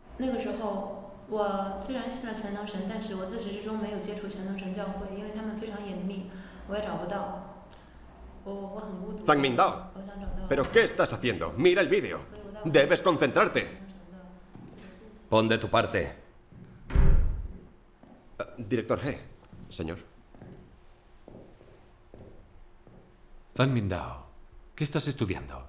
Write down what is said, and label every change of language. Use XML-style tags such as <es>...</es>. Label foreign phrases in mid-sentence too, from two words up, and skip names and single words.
<zh>那个时候，我虽然信了全能神，但是我自始至终没有接触全能神教会，因为他们非常严密，我也找不到。我很孤独， Zhang Mingdao, 我想找到。</zh> <es>¿pero qué estás haciendo? Mira el vídeo. Debes concentrarte. Pon de tu parte. Director He, señor. Zhang Mingdao, ¿qué estás estudiando?</es>